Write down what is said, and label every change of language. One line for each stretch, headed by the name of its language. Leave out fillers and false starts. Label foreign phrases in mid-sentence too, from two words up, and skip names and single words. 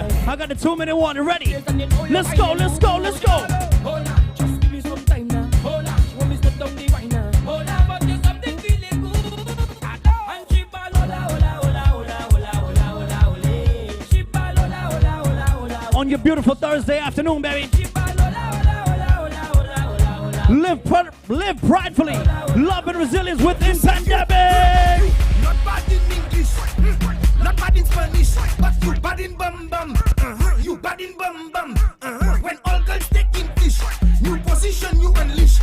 English: I got the 2-minute warning ready. Let's go, let's go, let's go. Hold on, just give me some time now. Hold on, you want me step down the wine now. Hold on, but there's something feeling good. And she ball,
Spanish: hola, hola, hola, hola, hola, hola, hola, hola.
English: She ball,
Spanish: hola, hola, hola, hola.
English: On your beautiful Thursday afternoon, baby. She ball,
Spanish: hola, hola, hola, hola, hola, hola, hola.
English: Live pridefully. Love and resilience within pandemic. Not bad in English, not bad in Spanish, but you bad in bum bum. You bad in bum bum. When all girls take English, new position you unleash.